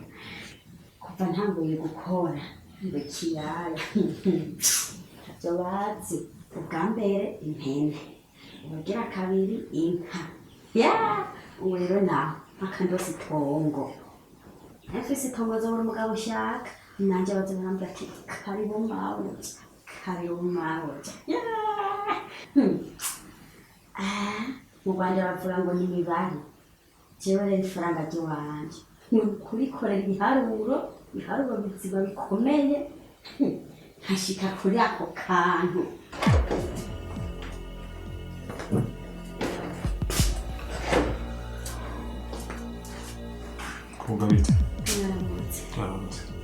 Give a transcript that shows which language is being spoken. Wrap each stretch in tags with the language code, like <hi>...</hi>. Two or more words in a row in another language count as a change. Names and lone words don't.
<rn>kuva ntanguye gukora ngo kirara ntavyo bazi ubwa mbere impene ubugira kabiri inka ubu rero naho akandosa itongo afise itongo zobura umugabo ushaka nanje baza barambwira ati karibu mawe mu Rwanda bavuga ngo ni imibare jewe rero ifaranga ry'iwanje ni ukubikorera ibiharuro biziba bikomeye nkashika kuri ako kantu. Koga bite? Mwaramutse.</rn>